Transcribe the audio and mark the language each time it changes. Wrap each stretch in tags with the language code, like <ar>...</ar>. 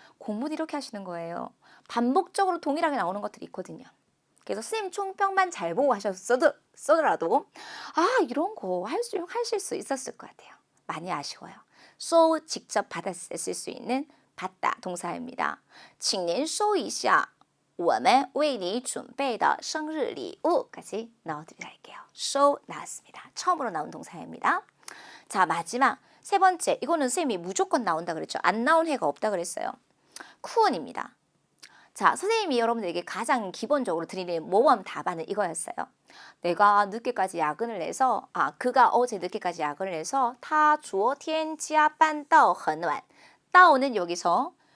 <ko>공부는 이렇게 하시는 거예요. 반복적으로 동일하게 나오는 것들이 있거든요. 그래서 선생님 총평만 잘 보고 하셨어더라도 이런 거 하실 수 있었을 것 같아요. 많이 아쉬워요. so 직접 받았을 수 있는 받다 동사입니다.</ko> <zh>请您收一下我们为你准备的生日礼物.</zh> <ko>까지 넣어드릴게요. show 나왔습니다. 처음으로 나온 동사입니다. 자, 마지막 세 번째. 이거는 선생님이 무조건 나온다 그랬죠. 안 나온 해가 없다 그랬어요. 쿠언입니다. 자, 선생님이 여러분들에게 가장 기본적으로 드리는 모범 답안은 이거였어요. 내가 늦게까지 야근을 해서 그가 어제 늦게까지 야근을 해서</ko> <zh>他昨天加班到很晚.</zh> <ko>到는 여기서</ko>